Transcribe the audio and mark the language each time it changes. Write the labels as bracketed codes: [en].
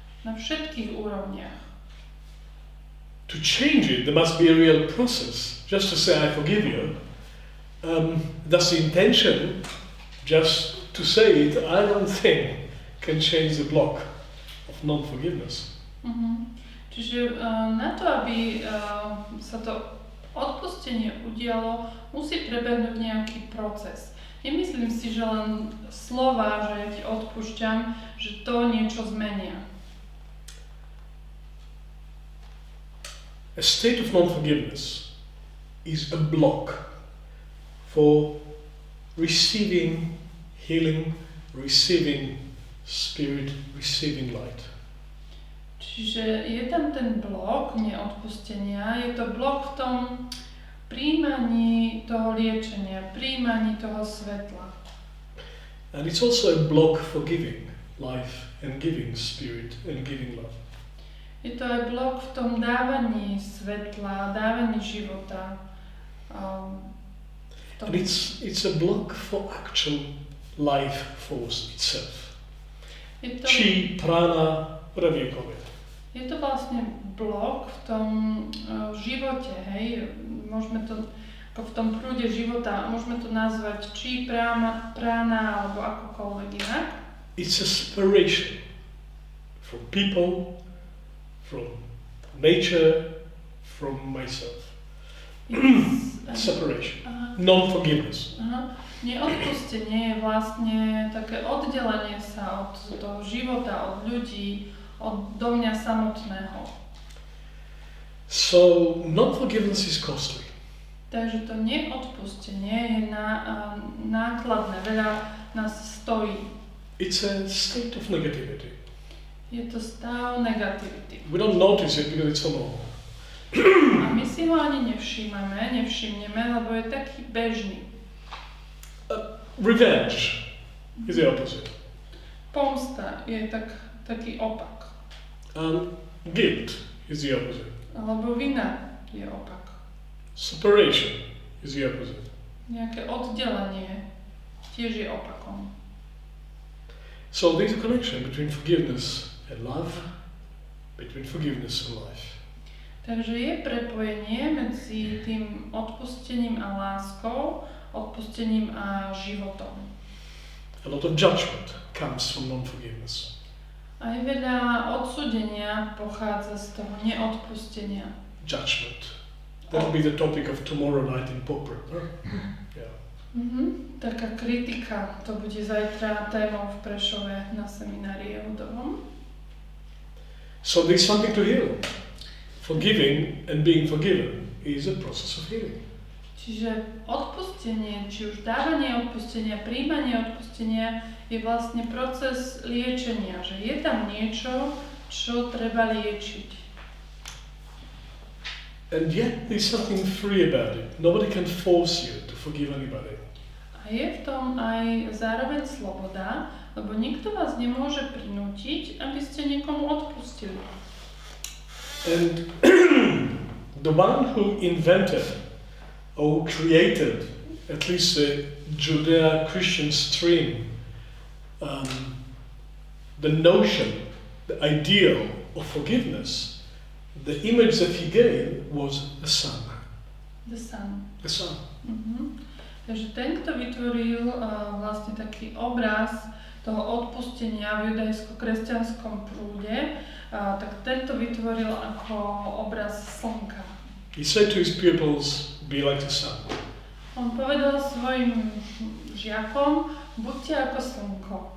[sk] Na všetkých úrovniach. [en] To change it, there must be a real process. Just to say, I forgive you, that's the intention. Just to say it, I don't think can change the block of non-forgiveness. [sk] Čiže na to, aby sa to odpustenie udialo, musí prebehnúť nejaký proces. Nemyslím si, že len slova, že ja ti odpúšťam, že to niečo zmenia. [en] A state of non-forgiveness is a block for receiving healing, receiving spirit, receiving light. [sk] Čiže je tam ten blok neodpustenia, je to blok v tom príjmaní toho liečenia, príjmaní toho svetla. [en] And it's also a block for giving life and giving spirit and giving love. [sk] Je to aj blok v tom dávaní svetla, dávaní života. [en] And it's a block for actual life force itself. [sk] Je to, [en] Chi, prana, whatever you call it. [sk] je to vlastne blok v tom živote, hej, môžeme to ako v tom prúde života, môžeme to nazvať či prána alebo akokoľvek inak. [en] It's a separation from people, from nature, from myself. Separation. Non-forgiveness. [sk] Neodpustenie je vlastne také oddelenie sa od toho života, od ľudí, do mňa samotného. [en] So, non-forgiveness is costly. [sk] Takže to neodpustenie je nákladné, veľa nás stojí. [en] It's a state of negativity. [sk] Je to stav negativity. [en] We don't notice it because it's so normal. [sk] A my si ho ani nevšimneme, lebo je taký bežný. [en] Revenge is the opposite. [sk] Pomsta je taký opak. [en] Guilt is the opposite. [sk] Alebo vina je opak. [en] Separation is the opposite. [sk] Nejaké oddelenie tiež je opakom. [en] So there's a connection between forgiveness and love, between forgiveness and life. [sk] Takže je prepojenie medzi tým odpustením a láskou, odpustením a životom. [en] A lot of judgment comes from non-forgiveness. [sk] Aj veľa odsúdenia pochádza z toho neodpustenia. [en] Judgment. That will be the topic of tomorrow night in Popper. Yeah. [sk] Taká kritika, to bude zajtra témou v Prešove na seminári Jehudovom. [en] So there's something to heal. Forgiving and being forgiven is a process of healing. [sk] Čiže odpustenie, či už dávanie odpustenia, príjmanie odpustenia je vlastne proces liečenia, že je tam niečo, čo treba liečiť. [en] And yet there's something free about it. Nobody can force you to forgive anybody. [sk] A je v tom aj zároveň sloboda, lebo nikto vás nemôže prinútiť, aby ste niekomu odpustili. [en] And the one who invented or created at least the Judeo-Christian stream, the notion, the ideal of forgiveness, the image that he gave was the sun. The sun. The sun. [sk] Takže ten, kto vytvoril vlastne taký obraz toho odpustenia v judajsko-kresťanskom prúde, tak tento vytvoril ako obraz slnka. [en] He said to his pupils, be like the sun. [sk] On povedal svojim žiakom, buďte ako slnko.